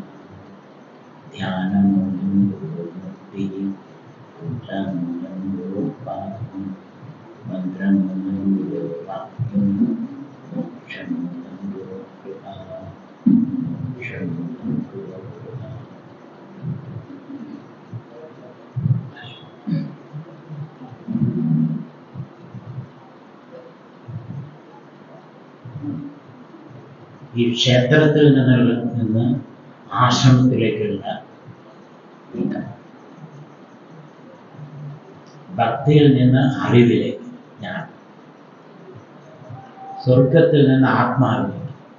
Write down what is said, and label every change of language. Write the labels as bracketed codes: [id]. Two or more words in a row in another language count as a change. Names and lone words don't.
[sa] ध्यानमूलं गुरुर्मुक्तिः पूजामूलं गुरोपासनं मन्त्रमूलं गुरोपाक्यं मोक्षमूलं गुरोकृपा मोक्षमूलं गुरोकृपा। [ml] ഈ ക്ഷേത്രത്തിൽ നിന്ന് ആശ്രമത്തിലേക്കുള്ള നീക്കം, ഭക്തിയിൽ നിന്ന് അറിവിലേക്ക് ഞാൻ, സ്വർഗത്തിൽ നിന്ന് ആത്മാവിലേക്ക്,